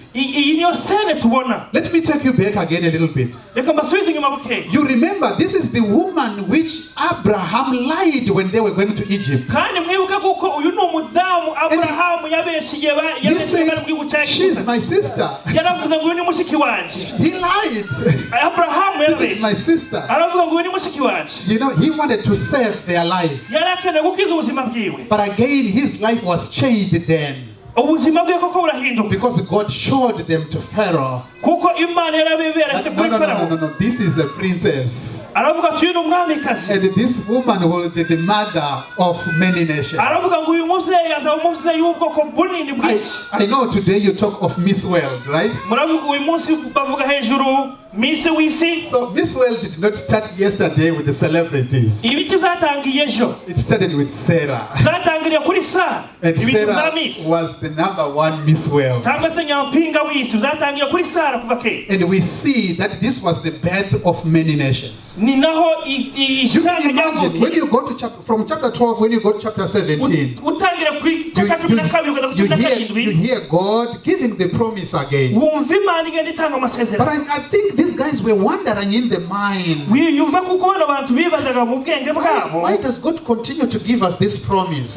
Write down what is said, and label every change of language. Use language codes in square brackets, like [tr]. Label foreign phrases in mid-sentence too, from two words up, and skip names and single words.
[en] Let me take you back again a little bit. You remember, this is the woman which Abraham lied when they were going to Egypt. He said, she's my sister. [rn] yaravuze ngo ni mushiki wanje. [en] He lied. [rn] Abraham yarabeshye. [en] This is my sister. [rn] Aravuga ngo ni mushiki wanje. [en] You know, he wanted to save their life. [rn] Yarakeneye gukiza ubuzima bwiwe. [en] But again, his life was changed then. [rn] Ubuzima bwe koko burahinduka. [en] Because God showed them to Pharaoh. [rn] Kuko Imana yarabeberetse kuri Pharaoh. [en] No, this is a princess. [rn] Aravuga ati uyu umwamikazi. [en] And this woman will be the mother of many nations. [rn] Aravuga ngo uyu muvyeyi azaba umuvyeyi w'ubwoko bunini bwinshi. [en] I know today you talk of Miss World, right? [rn] Muravuga uyu munsi bavuga hejuru Miss Wisi. [en] So Miss World did not start yesterday with the celebrities. [rn] Ibiki byatangiye ejo. [en] It started with Sarah. [rn] Byatangiriye kuri Sarah. [en] And Sarah was the #1 Miss World. [rn] Tambase nyampinga w'isi byatangiye kuri Sarah kuva kera. [en] And we see that this was the birth of many nations. [rn] Ni naho [en] you can imagine when you go to from chapter 12, when you go to chapter 17, you hear God giving the promise again. But I think these guys were wondering in the mind, why does God continue to give us this promise?